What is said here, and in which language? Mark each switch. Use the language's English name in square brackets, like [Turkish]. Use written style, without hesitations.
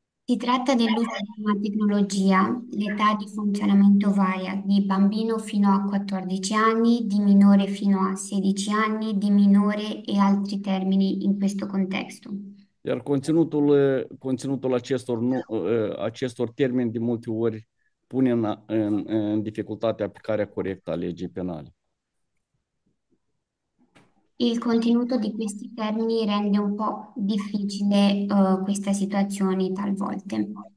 [Italian] Si tratta dell'uso di una tecnologia, l'età di funzionamento varia, di bambino fino a 14 anni, di minore fino a 16 anni, di minore e altri termini in questo contesto. [Romanian] Iar conținutul acestor termeni de multe ori pune în dificultate aplicarea corectă a legii penale. [Italian] Il contenuto di questi termini rende un po' difficile questa situazione talvolte.